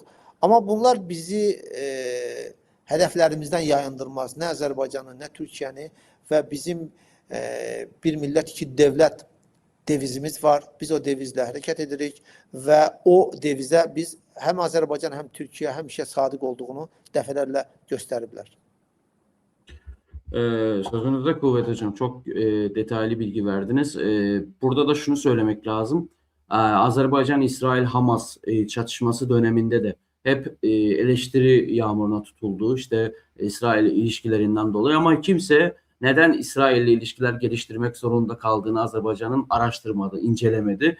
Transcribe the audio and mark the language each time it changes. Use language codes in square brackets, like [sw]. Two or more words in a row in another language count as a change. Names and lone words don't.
[az] Amma bunlar bizi hədəflərimizdən yayındırmaz. Nə Azərbaycanı, nə Türkiyəni və bizim bir millət, iki dövlət devizimiz var. Biz o devizlə hərəkət edirik və o devizə biz həm Azərbaycan, həm Türkiyə həmişə sadiq olduğunu dəfələrlə göstəriblər. [tr] Sözünüzde kuvvet hocam. Çok detaylı bilgi verdiniz. Burada da şunu söylemek lazım. Azerbaycan-İsrail-Hamas çatışması döneminde de hep eleştiri yağmuruna tutuldu. İşte İsrail ilişkilerinden dolayı ama kimse neden İsrail ile ilişkiler geliştirmek zorunda kaldığını Azerbaycan'ın araştırmadı, incelemedi.